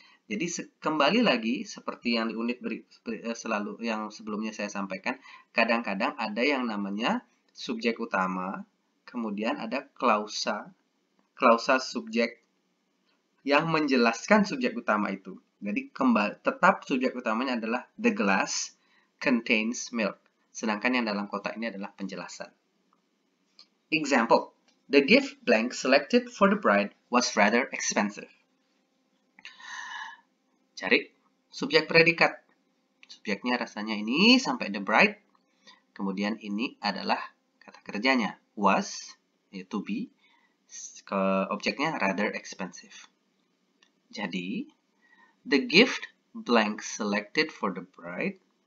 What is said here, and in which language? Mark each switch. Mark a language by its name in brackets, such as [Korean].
[Indonesian] Jadi kembali lagi seperti yang di unit selalu yang sebelumnya saya sampaikan, kadang-kadang ada yang namanya subjek utama, kemudian ada klausa subjek yang menjelaskan subjek utama itu. Jadi tetap subjek utamanya adalah [English] the glass contains milk. [Indonesian] Sedangkan yang dalam kotak ini adalah penjelasan. [English] Example. The gift blank selected for the bride was rather expensive. [Indonesian] Cari subjek predikat. Subjeknya rasanya ini sampai the bride. Kemudian ini adalah kata kerjanya. Was, to be. Objeknya [English] rather expensive. Jadi, the gift blank selected for the bride.